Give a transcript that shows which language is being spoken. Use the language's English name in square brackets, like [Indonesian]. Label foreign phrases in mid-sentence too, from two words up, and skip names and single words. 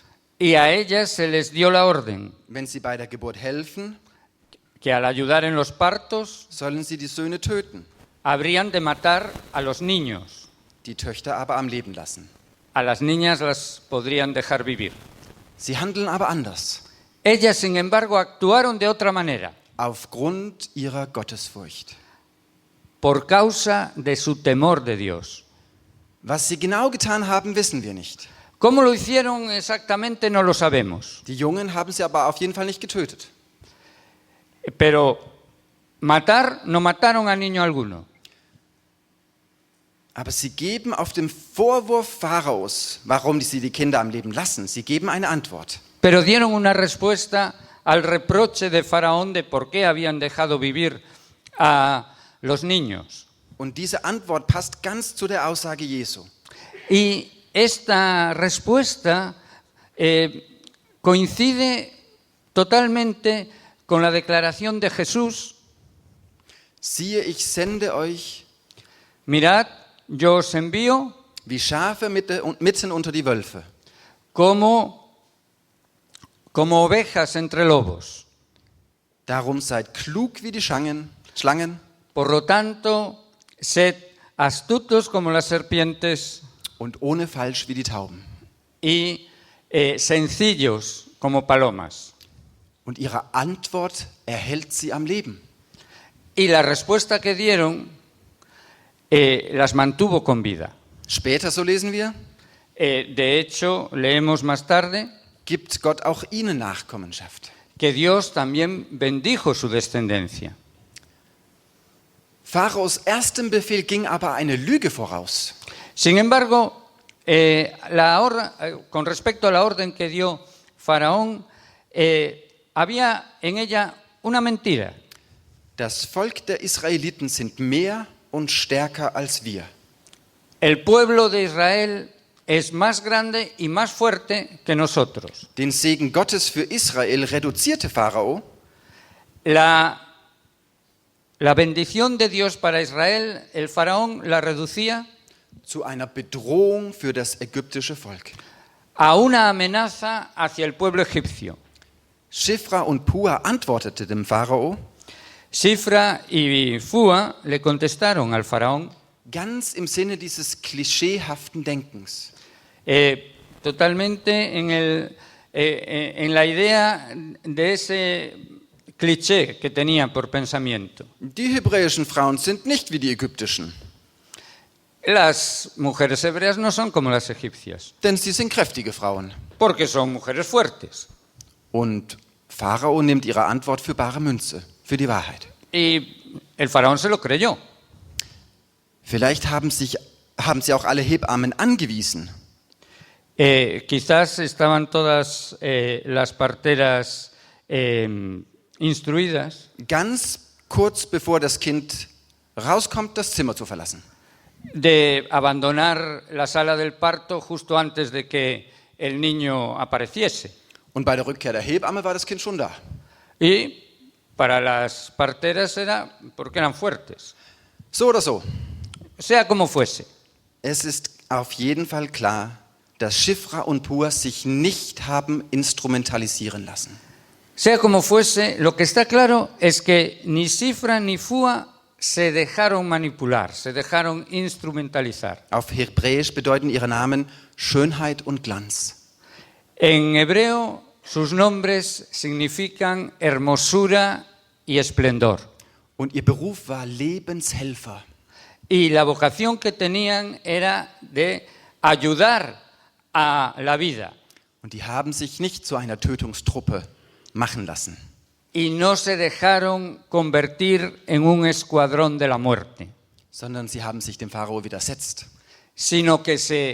[Spanish] Y a ellas se les dio la orden [German] wenn sie bei der Geburt helfen, [Spanish] que al ayudar en los partos [German] sollen sie die Söhne töten, [Spanish] habrían de matar a los niños. [German] die Töchter aber am Leben lassen. [Spanish] A las niñas las podrían dejar vivir. [German] Sie handeln aber anders, [Spanish] Ellas, sin embargo, actuaron de otra manera, [German] aufgrund ihrer Gottesfurcht. [Spanish] por causa de su temor de Dios. [German] Was sie genau getan haben, wissen wir nicht. [Spanish] ¿Cómo lo hicieron exactamente? No lo sabemos. [German] Die Jungen haben sie aber auf jeden Fall nicht getötet. [Spanish] Pero matar, no mataron a niño alguno. [German] Aber sie geben auf den Vorwurf Pharaos, warum sie die Kinder am Leben lassen, sie geben eine Antwort. [Spanish] Pero dieron una respuesta al reproche de Faraón de por qué habían dejado vivir a los niños. [German] Und diese Antwort passt ganz zu der Aussage Jesu. [Spanish] Y esta respuesta coincide totalmente con la declaración de Jesús: [German] Siehe, ich sende euch [Spanish] mirad, yo os envío [German] wie Schafe mitten unter die Wölfe. [Spanish] como ovejas entre lobos. [German] Darum seid klug wie die Schlangen, [Spanish] Por lo tanto, sed astutos como las serpientes [German] und ohne Falsch wie die Tauben. [Spanish] y sencillos como palomas. [German] Und ihre Antwort erhält sie am Leben. [Spanish] Y la respuesta que dieron las mantuvo con vida. [German] Später, so lesen wir, [Spanish] De hecho, leemos más tarde [German] gibt Gott auch ihnen Nachkommenschaft. [Spanish] que Dios también bendijo su descendencia. [German] Pharaos erstem Befehl ging aber eine Lüge voraus. [Spanish] Sin embargo, con respecto a la orden que dio Faraón, había en ella una mentira. [German] Das Volk der Israeliten sind mehr und stärker als wir. [Spanish] El pueblo de Israel es más grande y más fuerte que nosotros. [German] Den Segen Gottes für Israel reduzierte Pharao. [Spanish] La bendición de Dios para Israel, el faraón la reducía [German] Zu einer Bedrohung für das ägyptische Volk. [Spanish] a una amenaza hacia el pueblo egipcio. [German] Shifra und Pua antwortete dem Pharao [Spanish] Shifra y Fua le contestaron al faraón [German] ganz im Sinne dieses klischeehaften Denkens. [Spanish] Totalmente en la idea de ese cliché que tenía por pensamiento. [German] Die hebräischen Frauen sind nicht wie die ägyptischen, [Spanish] Las mujeres hebreas no son como las egipcias, [German] denn sie sind kräftige Frauen. [Spanish] porque son mujeres fuertes. [German] Und Pharao nimmt ihre Antwort für bare Münze, für die Wahrheit. [Spanish] Y el faraón se lo creyó. [German] Vielleicht haben sie auch alle Hebammen angewiesen. [Spanish] Quizás estaban todas las parteras instruidas [German] Ganz kurz bevor das Kind rauskommt, das Zimmer zu verlassen. [Spanish] de abandonar la sala del parto justo antes de que el niño apareciese. [German] Und bei der Rückkehr der Hebamme war das Kind schon da. [Spanish] Y para las parteras era porque eran fuertes. [German] So oder so. [Spanish] Sea como fuese. [German] Es ist auf jeden Fall klar, dass Shifra und Pua sich nicht haben instrumentalisieren lassen. [Spanish] Sea como fuese, lo que está claro es que ni Shifra ni Fua se dejaron manipular, se dejaron instrumentalizar. [German] Auf Hebräisch bedeuten ihre Namen Schönheit und Glanz. [Spanish] En hebreo, sus nombres significan hermosura y esplendor. [German] Und ihr Beruf war Lebenshelfer. [Spanish] Y la vocación que tenían era de ayudar a la vida. [German] Und die haben sich nicht zu einer Tötungstruppe machen lassen. [Spanish] Y no se dejaron convertir en un escuadrón de la muerte, [German] Sondern sie haben sich dem Pharao widersetzt.